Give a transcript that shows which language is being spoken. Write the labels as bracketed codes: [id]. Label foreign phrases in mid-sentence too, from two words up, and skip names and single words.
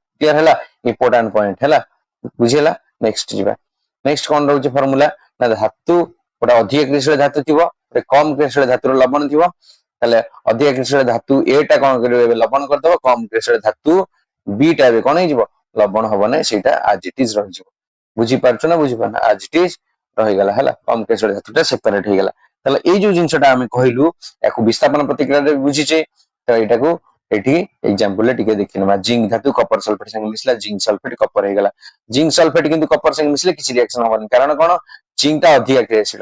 [or] କ୍ଲିୟର ହେଲା? [en] important point [or] ହେଲା, ବୁଝିହେଲା? ନେକ୍ସଟ ଯିବା। ନେକ୍ସଟ କଣ ରହୁଛି ଫର୍ମୁଲା ନା ଧାତୁ ଗୋଟେ ଅଧିକ କ୍ରିୟାଶୀଳ ଧାତୁ ଥିବ, ଗୋଟେ କମ କ୍ରିୟାଶୀଳ ଧାତୁର ଲବଣ ଥିବ। ତାହେଲେ ଅଧିକ କ୍ରିୟାଶୀଳ ଧାତୁ A ଟା କଣ କରିବ ଏବେ ଲବଣ କରିଦବ, କମ କ୍ରିୟାଶୀଳ ଧାତୁ B ଟା ଏବେ କଣ ହେଇଯିବ ଲବଣ ହବ ନାହିଁ, ସେଇଟା [en] as it is [or] ରହିଯିବ। ବୁଝିପାରୁଛ ନା ବୁଝିପାରୁନ? [en] as it is [or] ରହିଗଲା ହେଲା, କମ କ୍ରିୟାଶୀଳ ଧାତୁଟା ସେପାରେଟ ହେଇଗଲା। ତାହେଲେ ଏଇ ଯୋଉ ଜିନିଷଟା ଆମେ କହିଲୁ ୟାକୁ ବିସ୍ଥାପନ ପ୍ରତିକ୍ରିୟାରେ ବୁଝିଛେ, ତ ଏଇଟାକୁ ଏଠି ଏକ୍ସାମ୍ପଲ ରେ ଟିକେ ଦେଖିନେବା। ଜିଙ୍କ ଧାତୁ [en] copper sulphate [or] ସାଙ୍ଗେ ମିଶିଲା, [en] zinc sulphate copper [or] ହେଇଗଲା। [en] zinc sulphate [or] କିନ୍ତୁ କପର ସାଙ୍ଗେ ମିଶିଲେ କିଛି ରିଆକ୍ସନ ହବନି, କାରଣ କଣ ଜିଙ୍କ ଟା ଅଧିକା କ୍ରିୟାଶୀଳ।